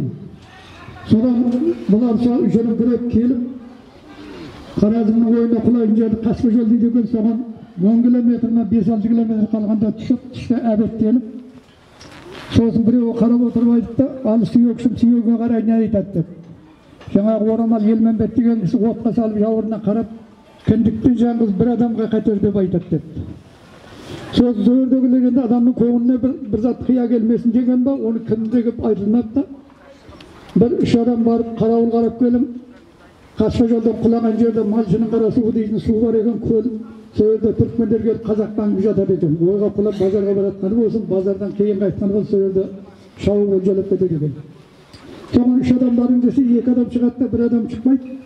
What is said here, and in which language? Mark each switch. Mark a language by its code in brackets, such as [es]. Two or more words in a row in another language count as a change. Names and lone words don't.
[kk] Содан бұлар жүріп келіп, Қаразымның ойына құлайтын жерді Қасқа жол дейді екен, соған 10 километрмен 5-6 километр қалғанда түсіп, түсті әбеттеніп, сосын біреуі қарап отырып айтты, ал сүйекшім сүйегіне қарай не айтады деп. Жаңағы Орамал Елмәмбет деген кісі отқа салып жауырына қарап, кіндікті жаңғыз бір адамға қатер деп айтады деп. Сосын зөрдегілерінде адамның көңіліне бір зат қия келмесін деген ба, оны кімдегі айтылмапты. Bir üç adam barıp Қарауыл қарап келім, Қасқа жолдан құлаған жерде Малшының қара суы дейтін су бар екен, көл. Сол жерде түрікмендер келіп қазақтан жатады екен. Ойға құлап базарға баратқаны болсын, базардан кейін қайтқан болсын, сол жерде шауып олжалап кетеді екен. Соған үш адам барың десе, екі адам шығады да бір адам шықпайды.